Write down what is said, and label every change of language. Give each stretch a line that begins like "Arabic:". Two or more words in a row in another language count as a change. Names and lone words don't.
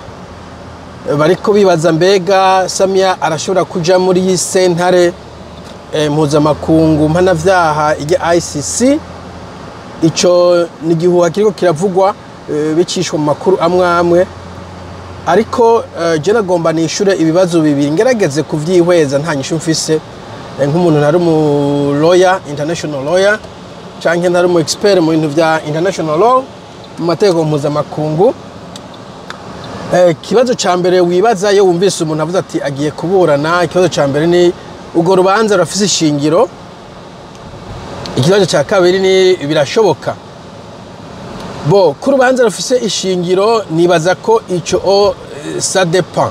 Rundi: Bariko bibaza mbega Samia arashobora kuja muri sentare mpuzamakungu mpanavyaha ya ICC. Ico ni gihuha kiriko kiravugwa bicishwa mu makuru amwe ariko je nagomba nishure ibibazo bibiri ngerageze kuvyihweza nta nyishu mfise nk'umuntu ntari mu lawyer,
English: international lawyer
Rundi: canke ntari mu expert mu bintu vya
English: international law
Rundi: mu mategeko mpuzamakungu. Kibazo ca mbere wibaza yo wumvise umuntu avuze ati agiye kuburana, ikibazo ca mbere ni ugo rubanza rafise ishingiro. Ikibazo ca kabiri ni birashoboka bo ku rubanza rufise ishingiro nibaza ko ico
French: ça dépend.